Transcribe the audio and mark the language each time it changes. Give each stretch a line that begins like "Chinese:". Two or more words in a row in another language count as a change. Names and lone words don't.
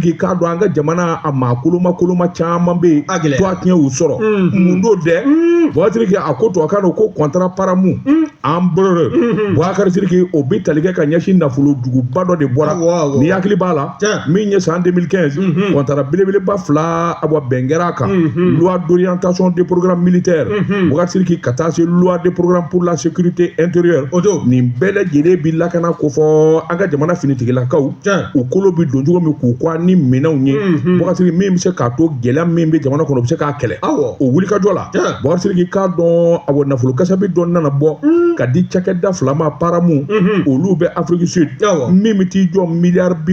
Bambara: k'i k'a dɔn an ka jamana a maa koloma caman bɛ yen to a tiɲɛ y'u sɔrɔ mun d'o dɛ Buakari a ko to a kan ko contrat paramu an bolo Buakari o bɛ tali kɛ ka ɲɛsin nafolo juguba dɔ de bɔra ni hakili b'a la min ye san 2015 contrat belebeleba 2 a bɛn kɛra a kan
French: loi d'orientation des programmes militaires
Bambara: Buakari ka taa se
French: loi de programme pour la sécurité intérieure
Bambara: nin bɛɛ lajɛlen bi lakana ko fɔ an ka jamana finitigilakaw u kolo bi don cogo min k'u kɔ ni minɛnw ye Buakari min bɛ se k'a to gɛlɛya min bɛ jamana kɔnɔ u bɛ se k'a kɛlɛ o wulikajɔ la Buakari k'a dɔn a nafolo kasabi dɔ nana bɔ ka di cakɛda 2 ma paramu olu bɛ Afrique Sud min bɛ t'i jɔ miliyari